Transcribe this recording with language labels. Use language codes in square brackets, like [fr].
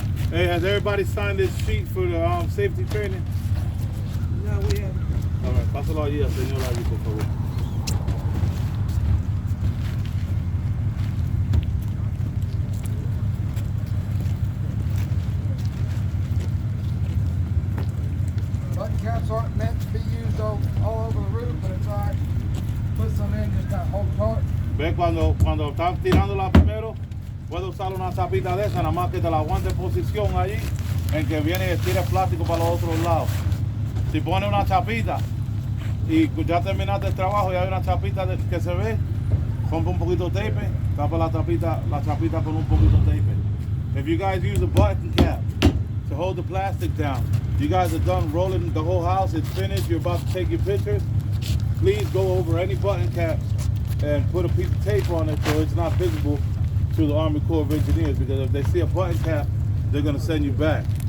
[en] Hey, has everybody signed this sheet for the safety training? No, we haven't. All right, [es] pásalo allí al señor allí, por favor. [en] Button caps aren't meant to be used all over the roof, but it's alright. Put some in, just kind of hold apart. [es] Ve cuando estás tirándola primero, puedes usar una tapita de esa, nada más que te la aguante en posición allí, en que viene y tira el plástico para los otros lados. Si pones una chapita y ya terminaste el trabajo y hay una chapita que se ve, compra un poquito de tape, tapa la chapita con un poquito de tape. [en] If you guys use a button cap to hold the plastic down, you guys are done rolling the whole house, it's finished, you're about to take your pictures, please go over any button caps and put a piece of tape on it so it's not visible to the Army Corps of Engineers, because if they see a button cap, they're going to send you back.